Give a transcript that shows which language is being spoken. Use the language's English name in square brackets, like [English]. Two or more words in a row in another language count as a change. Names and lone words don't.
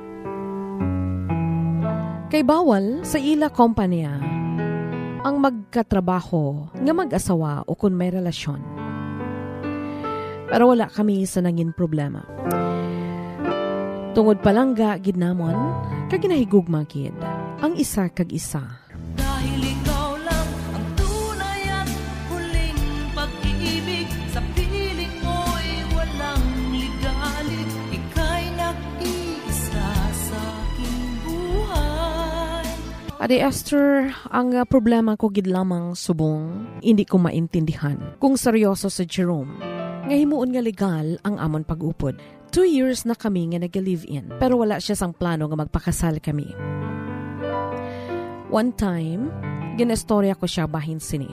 [Hiligaynon] Kay bawal sa ila kompanya ang magkatrabaho nga mag-asawa o kung may relasyon. Pero wala kami sa nangin problema. Tungod palangga gid namon kag ginahigugma gid ang isa kag isa. [Filipino] Dahil ikaw lang ang tunay at huling pag-ibig, sa piling mo'y walang ligali. Ika'y nag-iisa sa aking buhay. [Hiligaynon] Ate Esther, ang problema ko gid lamang subong [Filipino] hindi ko maintindihan [Hiligaynon] kung seryoso sa Jerome nga himuon nga legal ang amon pag-upod. 2 years na kami nga nag-live-in pero wala siya sang plano nga magpakasal kami. [English] One time, [Hiligaynon] ginestorya ko siya bahin sini.